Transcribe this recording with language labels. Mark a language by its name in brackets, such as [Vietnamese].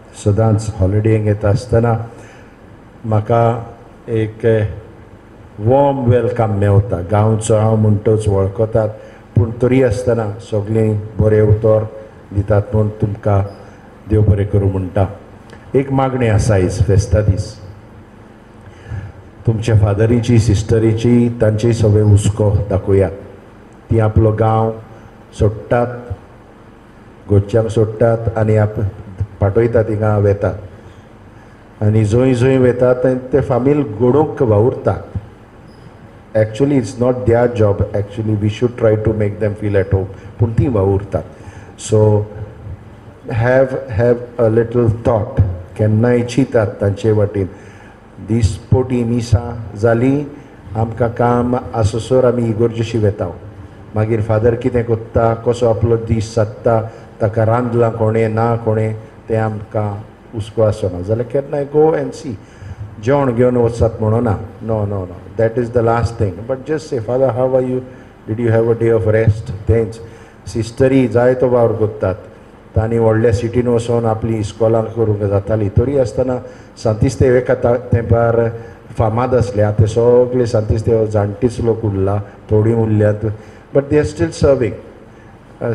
[Goan Konkani] सदांच हॉलिडेक येता आसतना म्हाका एक वॉर्म वेलकम मेवता. गांवचो हांव म्हणटोच वळखतात पूण तरी आसतना सगळीं बरें उतर दितात म्हूण तुमकां देव बरें करूं म्हणटा. एक मागणी आसा आयज फेस्ता दीस. तुमच्या फादरीची सिस्टरीची तांची सगळे हुस्को दाखोवयात. ती आपलो गांव सोडटात, गोंयच्यांक सोडटात आनी पाठयतात हिंगा वेतात. आनी जंय जंय वेतात ते फामील घडोवंक वावुरतात. [English] Actually, it's not their job. Actually, we should try to make them feel at home. [Goan Konkani] पूण ती वावुरतात. [English] So, have a little thought. [Goan Konkani] केन्नाय चिंतात तांचे वाटेन. दिसपोटी मिसां जाली आमकां काम आसोसोर आमी इगोर्जेशी वेता. मागीर फादर कितें कोत्ता, कसो आपलो दीस सादता, ताका रांदलां कोणें ना कोणें तें आमकां हुस्को आसना. जाल्यार केन्नाय [English] Go and see. [Goan Konkani] जेवण घेवन वचत म्हणूना. [English] No no no, that is the last thing. But just say father how are you, did you have a day of rest. [Goan Konkani] तेंच सिस्टरी जायतो वावर करतात. तांणी व्हडल्या सिटीन वचून आपली इस्कॉलां करूंक जाताली. तरी आसतना सांतिस्तेव एका तेंपार फामाद आसले. आतां सगळे सांतिस्तेव जाणटीच लोक उरला, थोडीं उरल्यात. [English] But they are still serving.